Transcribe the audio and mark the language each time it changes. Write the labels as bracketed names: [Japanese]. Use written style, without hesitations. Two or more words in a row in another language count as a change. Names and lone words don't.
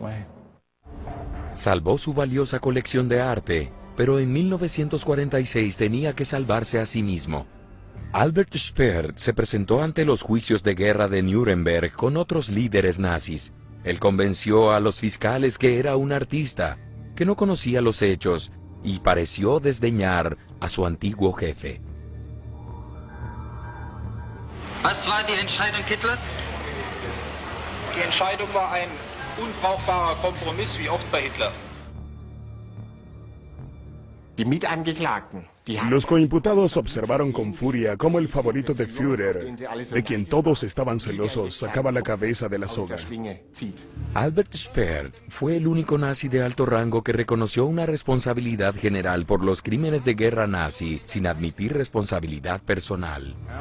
[Spanish] Salvó su valiosa colección de arte, pero en 1946 tenía que salvarse a sí mismo. Albert Speer se presentó ante los juicios de guerra de Nuremberg con otros líderes nazis. Él convenció a los fiscales que era un artista, que no conocía los hechos, y pareció desdeñar a su antiguo jefe. [German] Was war die Entscheidung Hitlers? Die Entscheidung war ein unbrauchbarer Kompromiss, wie oft bei Hitler. Die Mitangeklagten. [Spanish] Los coimputados observaron con furia cómo el favorito de Führer, de quien todos estaban celosos, sacaba la cabeza de la soga. Albert Speer fue el único nazi de alto rango que reconoció una responsabilidad general por los crímenes de guerra nazi sin admitir responsabilidad personal.